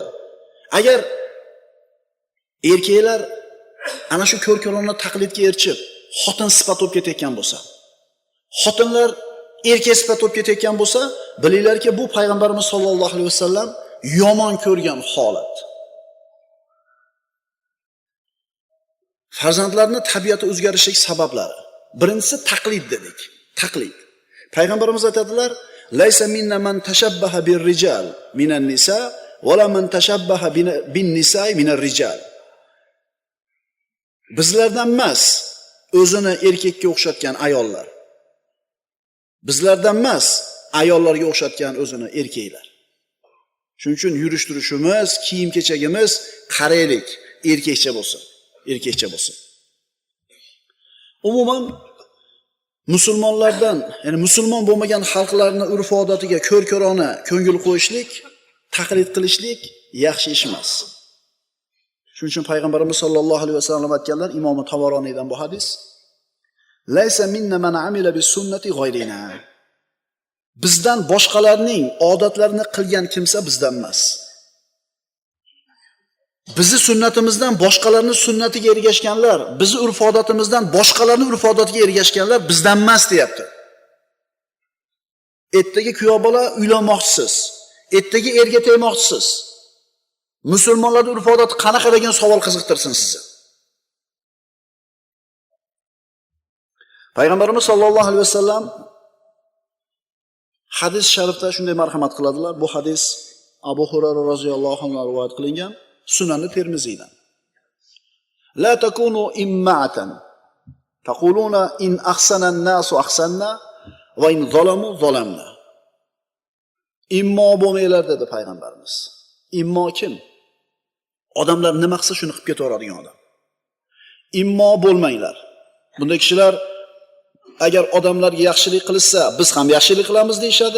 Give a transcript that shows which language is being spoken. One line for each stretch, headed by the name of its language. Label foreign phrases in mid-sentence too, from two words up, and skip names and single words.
Uzbek: Agar erkaklar ana shu ko'rko'rona taqlidga erishib, xotin sifat bo'lib ketayotgan bo'lsa, xotinlar erkak sifat bo'lib ketayotgan bo'lsa, bilinglarki, bu payg'ambarimiz
Arabic: صلى الله عليه وسلم
Uzbek: yomon ko'rgan holat. Farzandlarning tabiati o'zgarishlik sabablari. Birinchisi taqlid dedik. Taqlid. Payg'ambarimiz aytadilar:
Arabic: "ليس منا من تشبه بالرجال من النساء ولا من تشبه بالنساء من الرجال."
Uzbek: Bizlardan emas o'zini erkakka o'xshatgan ayollar. Bizlardan emas ayollarga o'xshatgan o'zini erkaklar. Shuning uchun yurish-turishimiz, kiyim-kechagimiz qaraylik, erkakcha bo'lsin. Erkakcha bo'lsin. Umuman musulmonlardan, ya'ni musulmon bo'lmagan xalqlarning urf-odatiga ko'rko'rona ko'ngil qo'yishlik, taqlid qilishlik yaxshi ish emas. Shuning uchun payg'ambarimiz
Arabic: صلى الله عليه وسلم
Uzbek: aytganlar, Imom Tabaroniydan bu hadis:
Arabic: "ليس منا من عمل بسنة غيرنا."
Uzbek: Bizdan boshqalarning odatlarini qilgan kimsa bizdan emas. Bizi sunnatimizdan boshqalarning sunnatiga ergashganlar, bizi urf-odatimizdan boshqalarning urf-odatiga ergashganlar bizdan emas deyapti. Ertaga kuyov bola uylanmoqchisiz, ertaga erga tegmoqchisiz. Musulmonlarning urf-odati qanaqa degan savol qiziqtirsin sizni. Payg'ambarimiz
Arabic: صلى الله عليه وسلم
Uzbek: hadis sharifda shunday marhamat qiladilar. Bu hadis Abu Hurayra
Arabic: رضي الله عنه
Uzbek: rivoyat qilingan.
Arabic: Sunan-i Termiziydan. لا تكونوا إمعة. تقولون إن أحسن الناس أحسنا وإن ظلموا ظلمنا.
Uzbek: Immo bo'lmanglar dedi payg'ambarimiz. Immo kim? Odamlar nima qilsa shuni qilib ketaveradigan odam. Immo bo'lmanglar. Bunday kishilar agar odamlarga yaxshilik qilsa, biz ham yaxshilik qilamiz deyshadi.